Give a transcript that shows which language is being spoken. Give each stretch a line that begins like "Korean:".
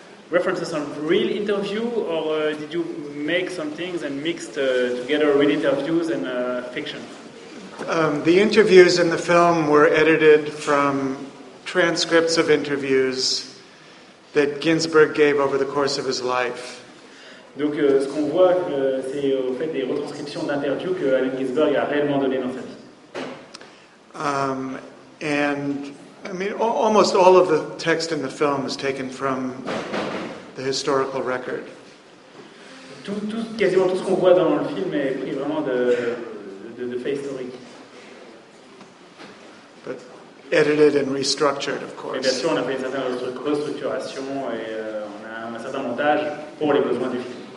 English: references on real interview, or did you make some things and mixed together real interviews and fiction? The interviews in the film were edited from transcripts of interviews that Ginsberg gave over the course of his life.
French: Donc ce qu'on voit, c'est au fait des retranscriptions d'interviews que Allen Ginsberg a réellement donné dans sa vie.
English: And I mean, almost all of the text in the film is taken from the historical record.
French: Quasiment tout ce qu'on voit dans le film est pris vraiment de faits historiques.
English: But edited and restructured, of course.
French: Et bien sûr, on a fait une certaine restructuration et on a un certain montage pour les besoins du film.